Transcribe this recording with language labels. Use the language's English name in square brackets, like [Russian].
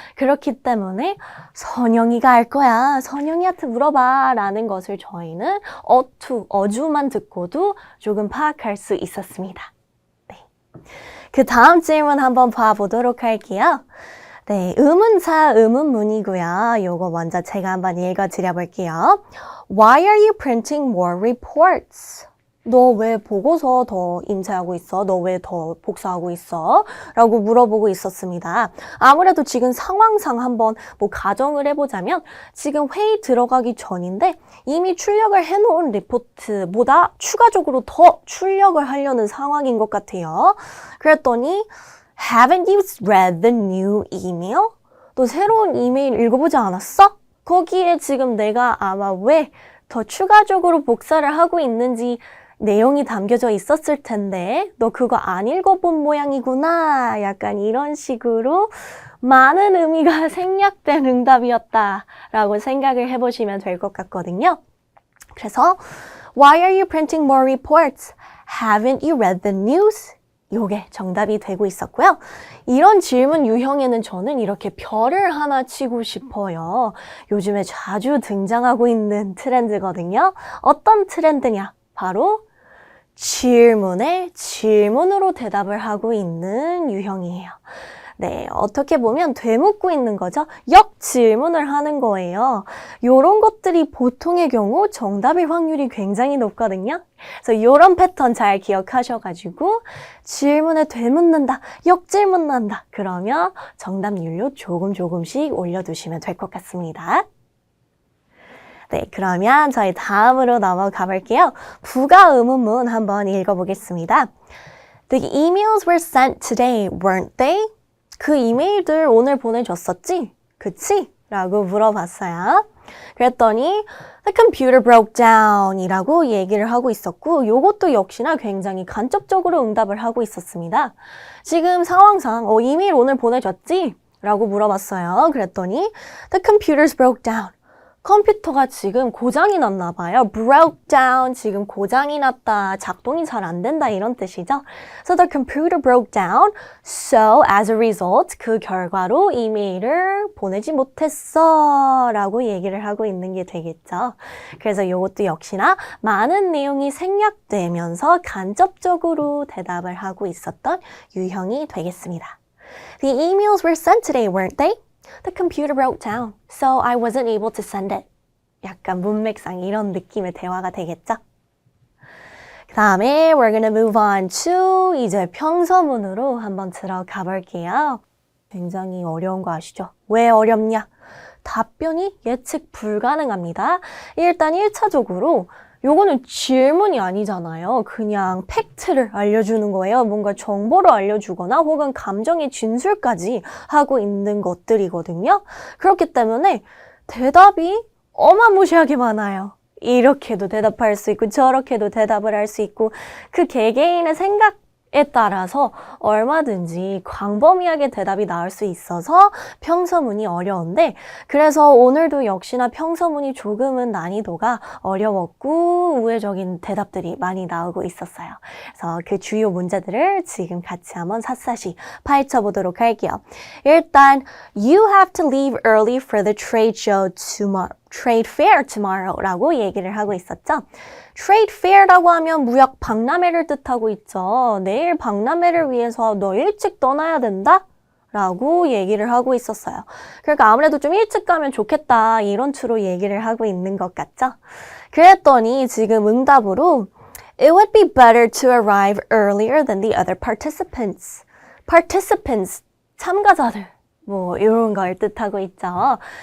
[Korean] 그렇기 때문에 선영이가 알 거야. 선영이한테 물어봐 라는 것을 저희는 어주만 듣고도 조금 파악할 수 있었습니다. 네. 그 다음 질문 한번 봐보도록 할게요. 네, 의문사 의문문이고요. 요거 먼저 제가 한번 읽어드려 볼게요. [English] Why are you printing more reports? [Korean] 너 왜 보고서 더 인쇄하고 있어? 너 왜 더 복사하고 있어? 라고 물어보고 있었습니다. 아무래도 지금 상황상 한번 뭐 가정을 해보자면 지금 회의 들어가기 전인데 이미 출력을 해놓은 리포트보다 추가적으로 더 출력을 하려는 상황인 것 같아요. [English] 그랬더니 Haven't you read the new email? [Korean] 너 새로운 이메일 읽어보지 않았어? 거기에 지금 내가 아마 왜 더 추가적으로 복사를 하고 있는지 내용이 담겨져 있었을 텐데 너 그거 안 읽어본 모양이구나. 약간 이런 식으로 많은 의미가 생략된 응답이었다라고 생각을 해보시면 될 것 같거든요. [English] 그래서 Why are you printing more reports? Haven't you read the news? [Korean] 요게 정답이 되고 있었고요. 이런 질문 유형에는 저는 이렇게 별을 하나 치고 싶어요. 요즘에 자주 등장하고 있는 트렌드거든요. 어떤 트렌드냐? 바로 질문에 질문으로 대답을 하고 있는 유형이에요. 네, 어떻게 보면 되묻고 있는 거죠. 역질문을 하는 거예요. 요런 것들이 보통의 경우 정답일 확률이 굉장히 높거든요. 그래서 요런 패턴 잘 기억하셔가지고 질문에 되묻는다, 역질문한다. 그러면 정답률로 조금씩 올려두시면 될 것 같습니다. 네, 그러면 저희 다음으로 넘어가 볼게요. 부가 의문문 한번 읽어보겠습니다. [English] The emails were sent today, weren't they? [Korean] 그 이메일들 오늘 보내줬었지? 그치? 라고 물어봤어요. 그랬더니 [English] The computer broke down [Korean] 이라고 얘기를 하고 있었고 요것도 역시나 굉장히 간접적으로 응답을 하고 있었습니다. 지금 상황상 이메일 오늘 보내줬지? 라고 물어봤어요. [English] 그랬더니 The computers broke down. [Korean] 컴퓨터가 지금 고장이 났나 봐요. broke down, 지금 고장이 났다, 작동이 잘 안 된다 이런 뜻이죠. [English] So the computer broke down. So as a result, [Korean] 그 결과로 이메일을 보내지 못했어 라고 얘기를 하고 있는 게 되겠죠. 그래서 이것도 역시나 많은 내용이 생략되면서 간접적으로 대답을 하고 있었던 유형이 되겠습니다. [English] The emails were sent today, weren't they? The computer broke down, so I wasn't able to send it. [Korean] 약간 문맥상 이런 느낌의 대화가 되겠죠? 그 다음에 [English] we're gonna move on to [Korean] 이제 평서문으로 한번 들어가 볼게요. 굉장히 어려운 거 아시죠? 왜 어렵냐? 답변이 예측 불가능합니다. 일단 1차적으로 요거는 질문이 아니잖아요. 그냥 팩트를 알려주는 거예요. 뭔가 정보를 알려주거나 혹은 감정의 진술까지 하고 있는 것들이거든요. 그렇기 때문에 대답이 어마무시하게 많아요. 이렇게도 대답할 수 있고 저렇게도 대답을 할 수 있고 그 개개인의 생각에 따라서 얼마든지 광범위하게 대답이 나올 수 있어서 평서문이 어려운데 그래서 오늘도 역시나 평서문이 조금은 난이도가 어려웠고 우회적인 대답들이 많이 나오고 있었어요. 그래서 그 주요 문제들을 지금 같이 한번 샅샅이 파헤쳐 보도록 할게요. [English] 일단 You have to leave early for the trade show tomorrow. Trade fair tomorrow [Korean] 라고 얘기를 하고 있었죠. Trade fair라고 하면 무역 박람회를 뜻하고 있죠. 내일 박람회를 위해서 너 일찍 떠나야 된다? 라고 얘기를 하고 있었어요. 그러니까 아무래도 좀 일찍 가면 좋겠다 이런 투로 얘기를 하고 있는 것 같죠. 그랬더니 지금 응답으로 [English] It would be better to arrive earlier than the other participants. [Korean] Participants, 참가자들. 뭐 이런 걸 뜻하고 있죠.